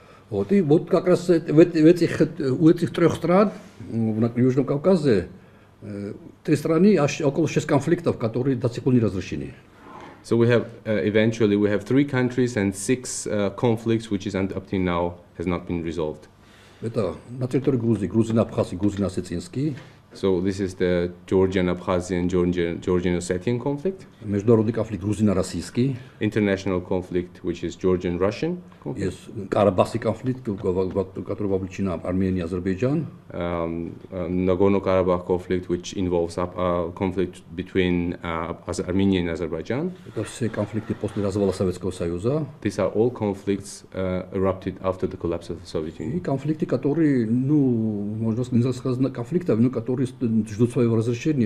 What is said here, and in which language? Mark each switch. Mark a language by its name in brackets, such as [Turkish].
[Russian] Вот, и вот как раз у этих 3 стран, на Южном Кавказе, 3 страны, аж около 6 конфликтов, которые до сих пор не разрешены. [English] So we have, eventually we have 3 countries and 6 conflicts which is up to now has not been resolved. [Russian] Это на территории Грузии, Грузино-Абхазский, Грузино-Осетинский. [English] So this is the Georgian-Abkhazian, Georgian-Ossetian conflict. [Russian] Международный конфликт Грузино-Российский. [English] International conflict, which is Georgian-Russian conflict. [Russian] Есть Карабахский конфликт, в который вовлечена Армения и Азербайджан. [English] Nagorno-Karabakh conflict, which involves conflict between Armenia and Azerbaijan. [Russian] Это все конфликты после развала Советского Союза. [English] These are all conflicts erupted after the collapse of the Soviet Union. [Russian] И конфликты, которые, можно сказать, конфликты, которые ждут своего разрешения.